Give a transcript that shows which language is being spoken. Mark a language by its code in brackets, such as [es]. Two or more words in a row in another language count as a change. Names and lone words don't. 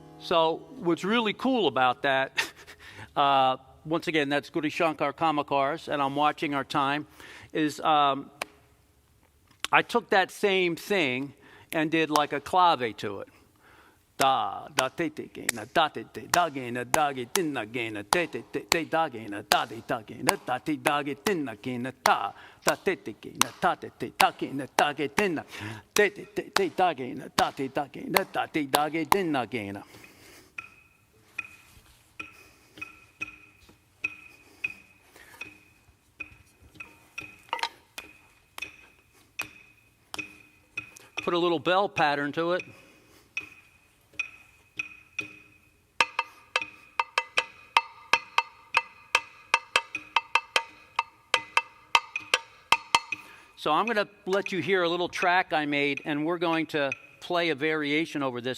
[en] So what's really cool about that, once again, that's Guru Shankar Kamakars, and I'm watching our time, is I took that same thing and did like a clave to it. Da da te te gena da te te da gena da ge tinna gena te te te te da gena da te da gena da te da ge tinna gena ta da te te gena ta te te da gena da ge tinna te te te te da gena da te da gena da te da ge tinna gena. Put a little bell pattern to it. So I'm going to let you hear a little track I made, and we're going to play a variation over this.